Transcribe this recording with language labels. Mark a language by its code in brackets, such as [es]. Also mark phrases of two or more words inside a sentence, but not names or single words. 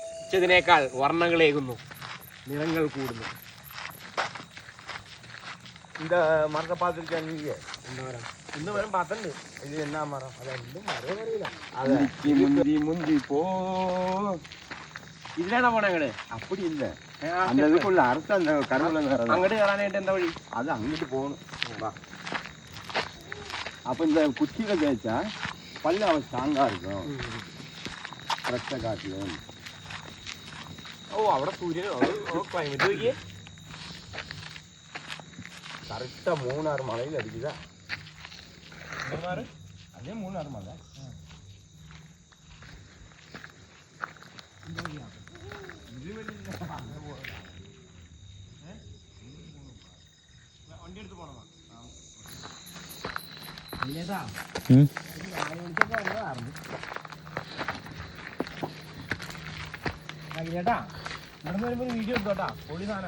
[ml] വെച്ചതിനേക്കാൾ വർണ്ണങ്ങളേകുന്നു, നിറങ്ങൾ കൂടുന്നു. [ta] இந்த மரத்தை பார்த்துருக்கேன் நீங்க? இந்த மரம் பார்த்தேன். இது என்ன மரம்? அது ரெண்டும் மரம் அறியில. முந்தி முந்தி போ. [ml] ഇതിലാണ് പോണങ്ങള്. [ta] அப்படி இல்லை, அந்த இதுக்குள்ள அறுத்த அந்த கருவில [ml] അങ്ങോട്ട് കയറാനായിട്ട് എന്താ വഴി? [ta] அது அங்கிட்டு போகணும். அப்போ இந்த குச்சியில தேய்ச்சா பல்லு அவன் ஸ்ட்ராங்கா இருக்கும். [ml] ഫ്രഷ് കാട്ടില്. ഓ അവിടെ സൂര്യനോ ക്ലൈമറ്റ് നോക്കിയേ. [ta] கரெக்டா மூணாறு மலையில் அடிக்குதா? [ml] മൂന്നാറ്? [ta] அதே மூணாறு மலை. [ml] വണ്ടി എടുത്ത് പോണോ? ചേട്ടാ ഇവിടെ വരുമ്പോ വീഡിയോ എടുത്തോട്ടാ, പൊളി സാധനം.